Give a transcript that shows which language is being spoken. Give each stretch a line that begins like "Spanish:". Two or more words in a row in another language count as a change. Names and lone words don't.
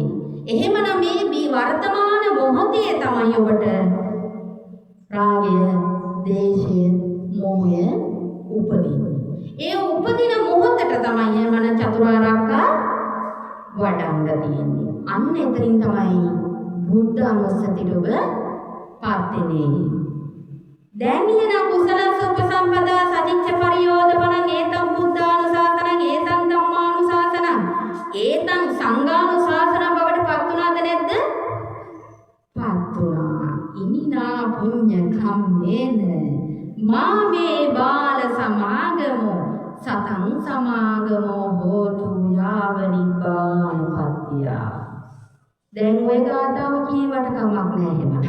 Sinhala: එහෙමනම් මේ වර්තමාන මොහොතේ තමයි ඔබට රාගය, දේශය, මෝහය උපදින්නේ. ඒ උපදින මොහොතට තමයි එහෙමනම් චතුරාර්යක වඩන්න තියෙන්නේ. අන්න එතනින් තමයි බුද්ධ අනුස්සතියට ඔබ පත් වෙන්නේ. දැන් එහෙනම්
Pali: කුසලස්ස උපසම්පදා සදිච්ච පරියෝදපණං ඒතම් බුද්ධානුශාසනං ඒතම් ධම්මානුශාසනං ඒතම් සංඝානුශාසනං
Sinhala: බවට පත් වුණාද නැද්ද? පත් වුණා.
Pali: ඉමිනා පුඤ්ඤ කම්මේන මාමේ බාල සමාගමෝ සතං සමාගමෝ හෝතු යාව නිබ්බානපත්තිය.
Sinhala: දැන් ඔය ගාථාව කීවට කමක් නැහැ එහෙමනම්.